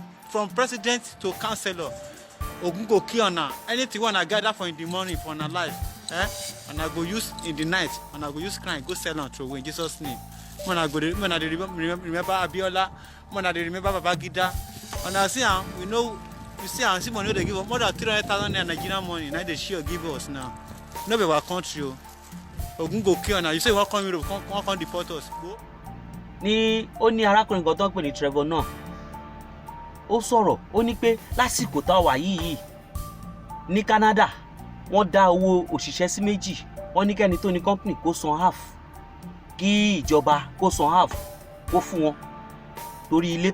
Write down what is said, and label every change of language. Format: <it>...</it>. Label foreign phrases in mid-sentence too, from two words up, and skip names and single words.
<pcm>to councillor ogun go kill una anything wey una gather for in the morning for una life and I go use in the night and I go use crime go sell am throw away in Jesus name when I dey remember Abiola when I dey remember Babangida and I see am we know you see am see money wey dey give us more than 300,000 naira Nigerian money na dey share give us now no be our country o ogun go kill una you say you wan come Europe come deport us go.</pcm> <yo>ní ó ní arákùnrin kan tó ń pè ní Trevor náà ó sọ̀rọ̀ ó ní pé lásìkò tá a wà yìí ní Canada wọ́n dá owó òṣìṣẹ́ sí méjì wọ́n ní kẹ́ni tó ní company kó san half kí ìjọba kó san half kó fún wọn torí ilé</yo>